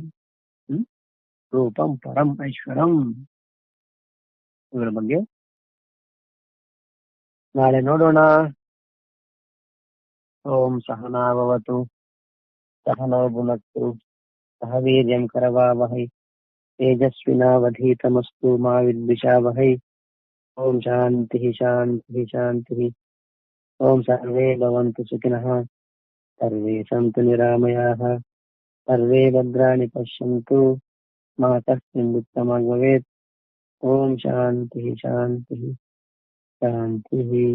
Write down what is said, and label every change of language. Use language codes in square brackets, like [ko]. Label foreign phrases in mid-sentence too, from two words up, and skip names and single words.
[sa] ರೂಪಂ ಪರಂ ಐಶ್ವರಂ [kn] ಇವುಗಳ ಬಗ್ಗೆ ನಾಳೆ ನೋಡೋಣ. [sa] ಓಂ ಸಹನಾಭವತು ಸಹನೋ ಭುನಕ್ತು ಸಹ ವೀರ್ಯಂ ಕರವಾವಹೈ ತೇಜಸ್ವಿನಾವಧೀತಮಸ್ತು ಮಾ ವಿದ್ವಿಷಾವಹೈ. ಓಂ ಶಾಂತಿ ಶಾಂತಿ ಶಾಂತಿ. ಓಂ ಸರ್ವೇ ಭವಂತು ಸುಖಿನಃ, ಸರ್ವೇ ಸಂತು ನಿರಾಮಯಾಃ, ಸರ್ವೇ ಭದ್ರಾಣಿ ಪಶ್ಯಂತು, ಮಾ ಕಶ್ಚಿನ್ ದುಃಖಮಾಗ್ ಭವೇತ್. ಓಂ ಶಾಂತಿ ಶಾಂತಿ ಶಾಂತಿ.